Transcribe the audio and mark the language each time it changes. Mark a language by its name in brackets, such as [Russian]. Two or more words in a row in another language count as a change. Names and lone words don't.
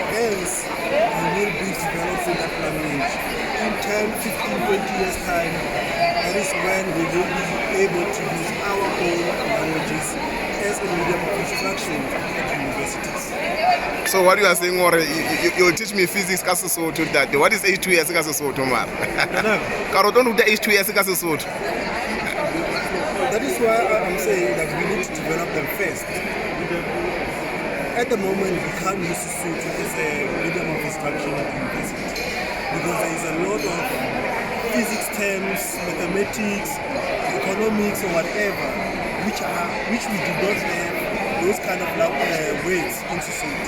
[English] Hence, you will be developing that language. In 10, 15, 20 years' time, that is when we will be able to use our own languages as a medium of instruction at universities. So what you are saying, or you'll teach me physics [Southern Sotho] ka Sesotho [English] that what is H2S [Southern Sotho] ka Sesotho mara? Ka re tlo nruta H2S ka Sesotho. [English] That is why I'm saying that we need to develop them first. At the moment, we can't use Sesotho as a medium of instruction at university because there is a lot of physics terms, mathematics, economics, or whatever, which we do not have those kind of words in Sesotho.